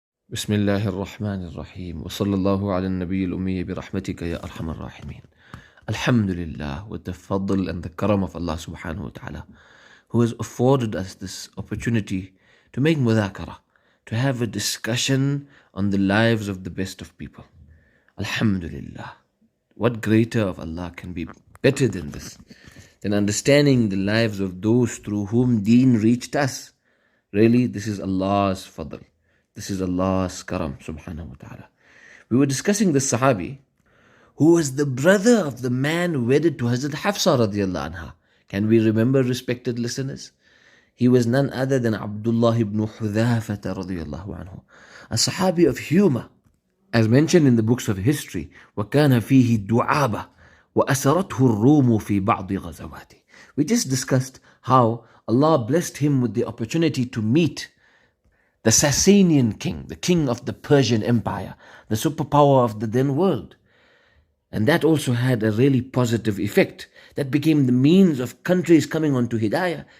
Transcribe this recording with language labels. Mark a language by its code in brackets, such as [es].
[ar] بسم الله الرحمن الرحيم وصلى الله على النبي الأمي برحمتك يا أرحم الراحمين. [en] Alhamdulillah, with the fadl and the karam of Allah subhanahu wa ta'ala, who has afforded us this opportunity to make mudhakara, to have a discussion on the lives of the best of people. Alhamdulillah. What greater of Allah can be better than this, than understanding the lives of those through whom deen reached us? Really, this is Allah's fadl. This is Allah's karam subhanahu wa ta'ala. We were discussing the Sahabi who was the brother of the man wedded to Hazrat Hafsa radiallahu anha. Can we remember, respected listeners? He was none other than AbduLLAH ibn Huzaafa radiallahu anhu, a Sahabi of humor. As mentioned in the books of history, [ar] وَكَانَ فِيهِ دُعَابَةٌ وَأَسَرَتْهُ الرُّومُ فِي بَعْضِ غَزَوَاتِهِ. [en] We just discussed how Allah blessed him with the opportunity to meet the Sasanian king, the king of the Persian Empire, the superpower of the then world. And that also had a really positive effect. That became the means of countries coming onto Hidayah.